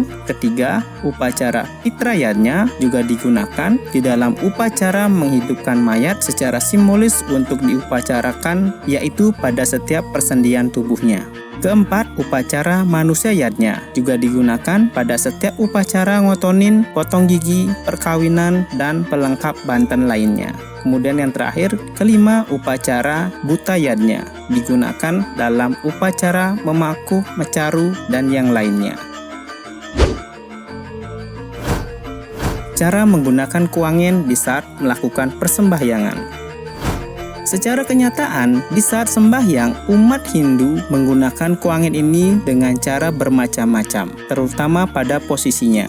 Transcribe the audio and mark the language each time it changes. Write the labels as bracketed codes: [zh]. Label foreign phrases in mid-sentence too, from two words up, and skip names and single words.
[id] Ketiga, upacara Pitrayatnya juga digunakan di dalam upacara menghidupkan mayat secara simbolis untuk diupacarakan, yaitu pada setiap persendian tubuhnya. Keempat, upacara Manusyayatnya juga digunakan pada setiap upacara ngotonin, potong gigi, perkawinan, dan pelengkap banten lainnya. Kemudian yang terakhir, kelima, upacara Butayatnya digunakan dalam upacara memakuh, mecaru, dan yang lainnya. Cara menggunakan kuangin di saat melakukan persembahyangan. Secara kenyataan, di saat sembahyang, umat Hindu menggunakan kuangin ini dengan cara bermacam-macam, terutama pada posisinya.